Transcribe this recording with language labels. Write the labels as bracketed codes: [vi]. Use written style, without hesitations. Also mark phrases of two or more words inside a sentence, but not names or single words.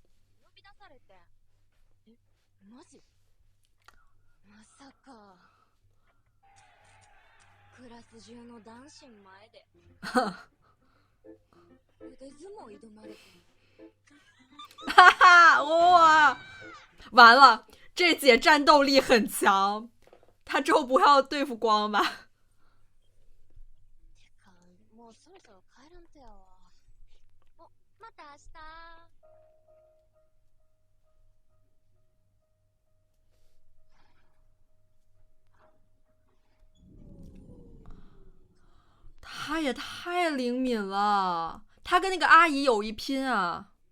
[ja] マジまさかクラス中の男子前で腕相撲挑まれて [zh] 哈哈，哇，完了，这姐战斗力很强，她之后不要对付光吧？ [ja] てかもうそろそろ帰らんとやわおまた明日 [zh] 他也太灵敏了，他跟那个阿姨有一拼啊！